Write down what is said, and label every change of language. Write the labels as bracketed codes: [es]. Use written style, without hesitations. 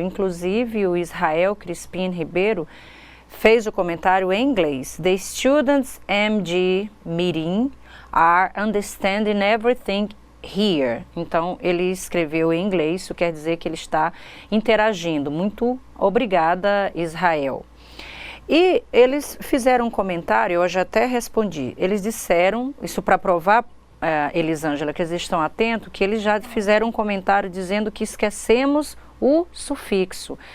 [pt] Inclusive, o Israel Crispim Ribeiro fez o comentário em inglês. [en] The students MG meeting are understanding everything here. [pt] Então, ele escreveu em inglês, isso quer dizer que ele está interagindo. Muito obrigada, Israel. E eles fizeram um comentário, eu já até respondi. Eles disseram, isso para provar, Elisângela, que eles estão atentos, que eles já fizeram um comentário dizendo que esquecemos o sufixo.